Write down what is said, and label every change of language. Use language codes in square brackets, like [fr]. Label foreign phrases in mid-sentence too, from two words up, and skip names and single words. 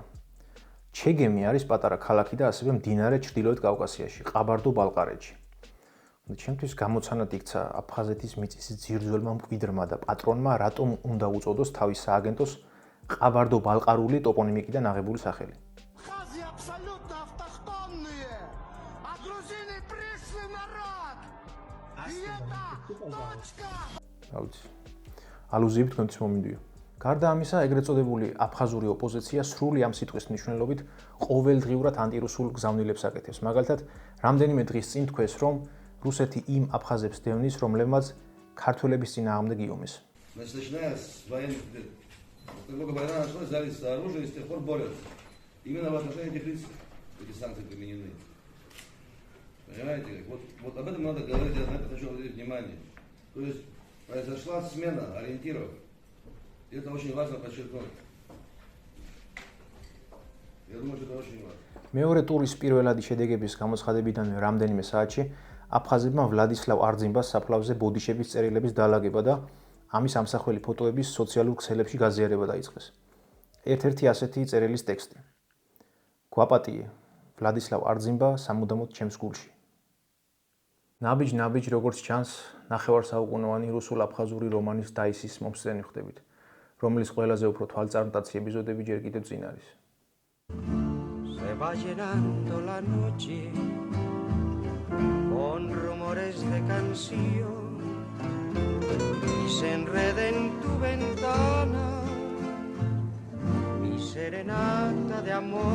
[ka] ჩეგემი არის პატარა ქალაქი და ასევე მდინარე ჩრდილოეთ კავკასიაში, ყაბარდო-ბალყარეთში. ჩემთვის გამოცანად იქცა აფხაზეთის მიწის ძირძველმა მკვიდრმა და პატრონმა რატომ უნდა უწოდოს თავის სააგენტოს ყაბარდო-ბალყარული ტოპონიმიკიდან აღებული სახელი. [ru] Абхазия абсолютно автохтонные, а грузины пришлый народ. И это точка. [ka] ალუზიები თქვენთვის მომინდვია. გარდა ამისა, ეგრეთ წოდებული აფხაზური ოპოზიცია სრული ამ სიტყვის მნიშვნელობით ყოველდღიურად ანტირუსულ გზავნილებს აკეთებს. მაგალითად, რამდენიმე დღის წინ თქვეს, რომ რუსეთი იმ აფხაზებს დევნის, რომლებმაც ქართველების წინააღმდეგ იომეს. [ru] Значит, начиная с военных лет, как только война началась, взялись за оружие и с тех пор борются. Именно в отношении этих лиц эти санкции применены. Понимаете? Вот об этом надо говорить, я на это хочу уделить внимание. То есть произошла смена ориентиров. И это очень важно подчеркнуть. Я думаю, что это очень важно. [ka] მეორე ტურის პირველადი შედეგების გამოცხადებიდანვე რამდენიმე საათში აფხაზებმა ვლადისლავ არძიმბას საფლავზე ბოდიშების წერილების დაალაგება და ამის ამსახველი ფოტოების სოციალურ ქსელებში გაზიარება დაიწყეს. ერთ-ერთი ასეთი წერილის ტექსტი. გვაპატიე, ვლადისლავ არძიმბა სამუდამოდ ჩემს გულში. ნაბიჯ, როგორც ჩანს, ნახევარსაუკუნოვანი რუსულ-აფხაზური რომანის დაისის მომსწრენი ხდებით, რომლის ყველაზე უფრო თვალწარმტაცი ეპიზოდები ჯერ კიდევ წინ არის. [es] Se va llenando la noche con rumores de canción y se enreda en tu ventana mi serenata de amor.